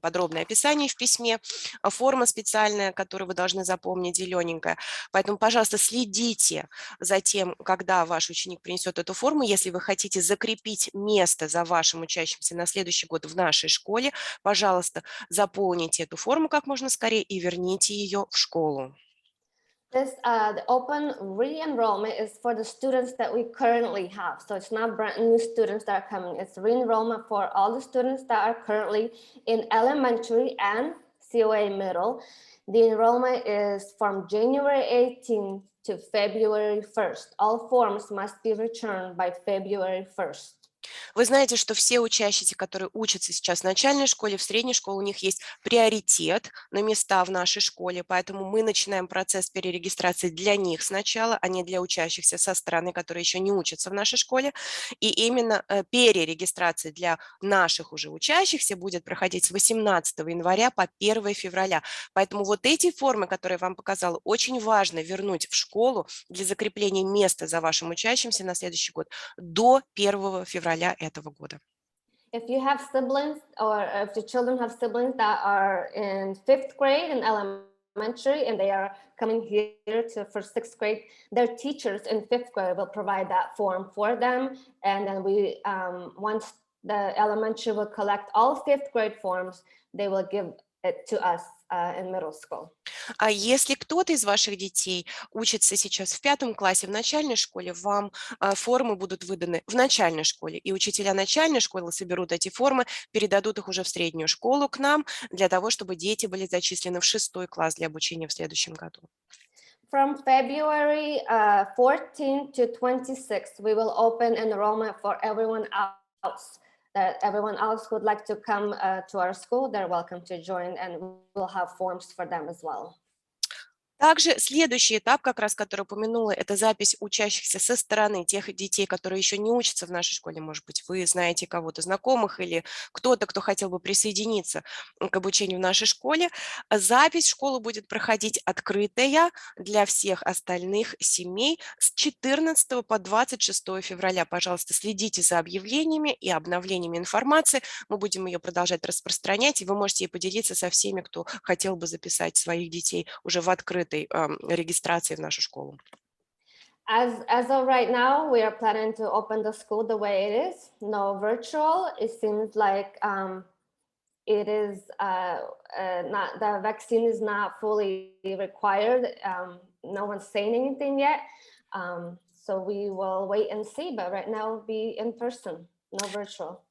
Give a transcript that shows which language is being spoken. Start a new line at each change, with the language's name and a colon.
Russian: Подробное описание в письме, форма специальная, которую вы должны запомнить, зелененькая. Поэтому, пожалуйста, следите за тем, когда ваш ученик принесет эту форму. Если вы хотите закрепить место за вашим учащимся на следующий год в нашей школе, пожалуйста, заполните эту форму как можно скорее и верните ее в школу.
English: The open re-enrollment is for the students that we currently have. So it's not brand new students that are coming. It's re-enrollment for all the students that are currently in elementary and COA middle. The enrollment is from January 18th to February 1st. All forms must be returned by February 1st.
Russian: Вы знаете, что все учащиеся, которые учатся сейчас в начальной школе, в средней школе, у них есть приоритет на места в нашей школе, поэтому мы начинаем процесс перерегистрации для них сначала, а не для учащихся со стороны, которые еще не учатся в нашей школе. И именно перерегистрация для наших уже учащихся будет проходить с 18 января по 1 февраля. Поэтому вот эти формы, которые я вам показала, очень важно вернуть в школу для закрепления места за вашим учащимся на следующий год до 1 февраля этого года.
English: If you have siblings or if your children have siblings that are in 5th grade in elementary and they are coming here for 6th grade, their teachers in 5th grade will provide that form for them. And then we, once the elementary will collect all 5th grade forms, they will give it to us in middle school.
Russian: А если кто-то из ваших детей учится сейчас в 5 классе в начальной школе, вам формы будут выданы в начальной школе, и учителя начальной школы соберут эти формы, передадут их уже в среднюю школу к нам, для того, чтобы дети были зачислены в 6 класс для обучения в следующем году.
English: From February 14 to 26, we will open enrollment for everyone else. That everyone else who would like to come to our school, they're welcome to join, and we'll have forms for them as well.
Russian: Также следующий этап, как раз который упомянула, это запись учащихся со стороны тех детей, которые еще не учатся в нашей школе. Может быть, вы знаете кого-то знакомых или кто-то, кто хотел бы присоединиться к обучению в нашей школе. Запись в школу будет проходить открытая для всех остальных семей с 14 по 26 февраля. Пожалуйста, следите за объявлениями и обновлениями информации. Мы будем ее продолжать распространять, и вы можете ей поделиться со всеми, кто хотел бы записать своих детей уже в открытый регистрации в нашу школу.
English: As of right now, we are planning to open the school the way it is, no virtual. It seems like it is not, the vaccine is not fully required. No one's saying anything yet. So we will wait and see, but right now it'll be in person, no virtual.